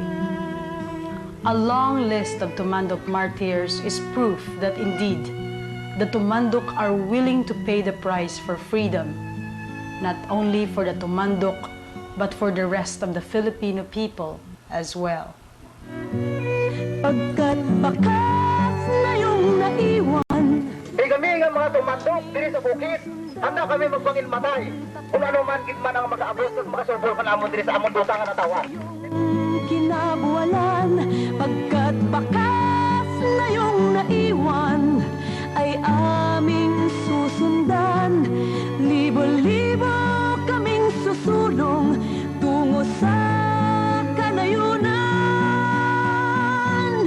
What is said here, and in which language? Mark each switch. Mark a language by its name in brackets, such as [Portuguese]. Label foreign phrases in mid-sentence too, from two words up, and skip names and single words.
[English] A long list of Tumanduk martyrs is proof that indeed, the Tumanduk are willing to pay the price for freedom, not only for the Tumanduk, but for the rest of the Filipino people as well. [Filipino] Pagkat bakas na iyong naiwan, [Hiligaynon] nga mga tumandok diri sa bukid, handa kami magbangin matay. Kung ano man gid man ang mag-aabot ug makasubol ka namon diri sa amon dusa nga natawan. Kinabuwalan, [Filipino] pagkat bakas na iyong naiwan ay aming susundan. Libo-libo kaming susulong tungo sa kanayunan.